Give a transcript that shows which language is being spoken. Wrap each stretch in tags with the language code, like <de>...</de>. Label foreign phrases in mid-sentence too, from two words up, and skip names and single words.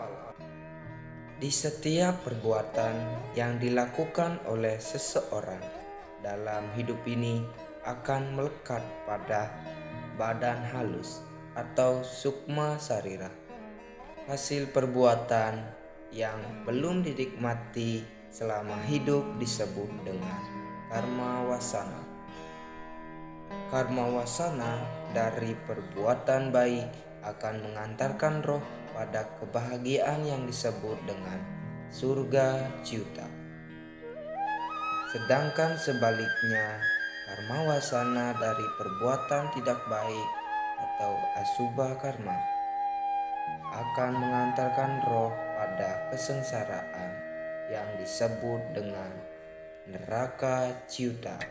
<id>Di setiap perbuatan yang dilakukan oleh seseorang dalam hidup ini akan melekat pada badan halus atau sukma sarira. Hasil perbuatan yang belum dinikmati selama hidup disebut dengan karma wasana. Karma wasana dari perbuatan baik akan mengantarkan roh pada kebahagiaan yang disebut dengan surga ciuta. Sedangkan sebaliknya, karma wasana dari perbuatan tidak baik atau asubha karma akan mengantarkan roh pada kesengsaraan yang disebut dengan neraka ciuta.</id>